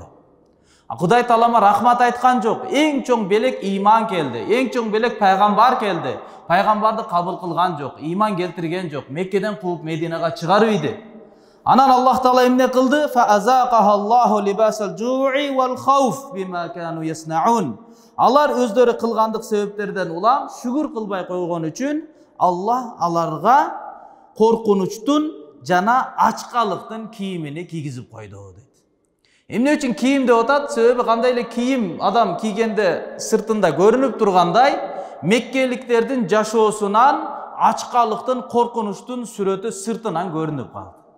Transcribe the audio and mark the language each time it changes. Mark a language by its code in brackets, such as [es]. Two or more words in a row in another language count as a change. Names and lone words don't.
[ky] Кудай Таалама рахмат айткан жок. Эң чоң белек иман келди. Эң чоң белек пайгамбар келди. Пайгамбарды кабыл кылган жок, иман келтирген жок. Меккеден кууп Мединага чыгарып иди. Анан Аллах Таала эмне кылды? [ar] فأذاقها الله لباس الجوع والخوف بما كانوا يصنعون. [ky] Алар өздөрү кылгандык себептерден улам шүгүр кылбай койгон үчүн Аллах аларга коркунучтун жана ачкалыктын кийимини кийгизип койду дейт. Эмне үчүн кийим деп атат? Себеби кандай эле кийим адам кийгенде сыртында көрүнүп тургандай, меккеликтердин жашоосунан ачкалыктын, коркунучтун сүрөтү сыртынан көрүнүп калды.